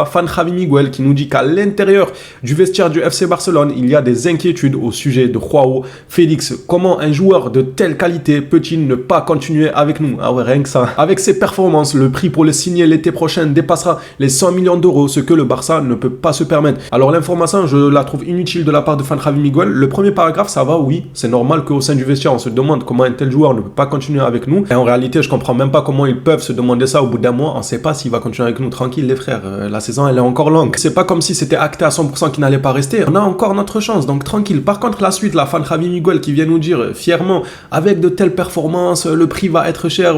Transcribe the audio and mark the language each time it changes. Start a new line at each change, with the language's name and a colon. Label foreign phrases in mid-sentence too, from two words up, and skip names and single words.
French: Fan Javi Miguel qui nous dit qu'à l'intérieur du vestiaire du FC Barcelone, il y a des inquiétudes au sujet de Joao Félix. Comment un joueur de telle qualité peut-il ne pas continuer avec nous? Ah ouais, rien que ça. Avec ses performances, le prix pour le signer l'été prochain dépassera les 100 millions d'euros, ce que le Barça ne peut pas se permettre. Alors l'information, je la trouve inutile de la part de Fan Javi Miguel. Le premier paragraphe grave, ça va, oui. C'est normal qu'au sein du vestiaire, on se demande comment un tel joueur ne peut pas continuer avec nous. Et en réalité, je comprends même pas comment ils peuvent se demander ça au bout d'un mois. On sait pas s'il va continuer avec nous. Tranquille, les frères. La saison, elle est encore longue. C'est pas comme si c'était acté à 100% qu'il n'allait pas rester. On a encore notre chance, donc tranquille. Par contre, la suite, la fan Javi Miguel qui vient nous dire fièrement, avec de telles performances, le prix va être cher.